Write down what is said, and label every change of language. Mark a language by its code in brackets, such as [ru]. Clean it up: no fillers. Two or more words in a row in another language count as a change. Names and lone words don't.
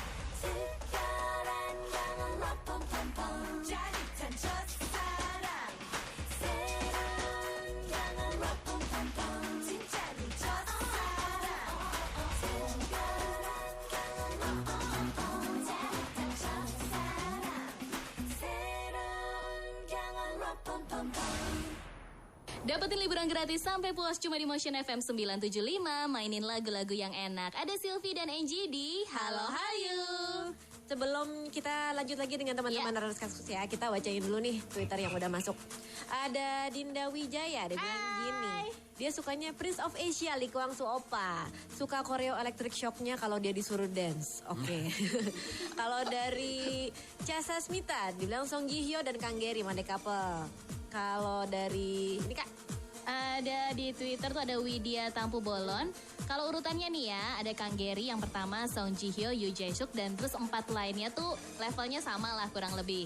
[ko] 특별한 경험 럼펌펌펌 짜릿한 첫사랑 새로운 경험 럼펌펌펌 진짜 네 첫사랑 특별한 경험 럼펌펌펌 짜릿한 첫사랑 새로운 경험 럼펌펌펌 [id] Dapetin liburan gratis sampai puas cuma di Motion FM 975. Mainin lagu-lagu yang enak. Ada Sylvie dan Angie di Halo Hayu. Sebelum kita lanjut lagi dengan teman-teman Runners Kaskus ya, kita bacain dulu nih Twitter yang udah masuk. Ada Dinda Wijaya, dia bilang gini. Dia sukanya Prince of Asia, Lee Kwang Soo Oppa. Suka choreo electric shock-nya kalau dia disuruh dance. Oke. Kalau dari Casa Smita, dibilang Song Ji Hyo dan Kang Gary, Mande couple. Kalau dari ini Kak, Ada di Twitter tuh ada Widya Tampu Bolon. Kalau urutannya nih ya, ada Kang Gary yang pertama, Song Ji Hyo, Yoo Jae Suk, dan terus 4 lainnya tuh levelnya sama lah kurang lebih.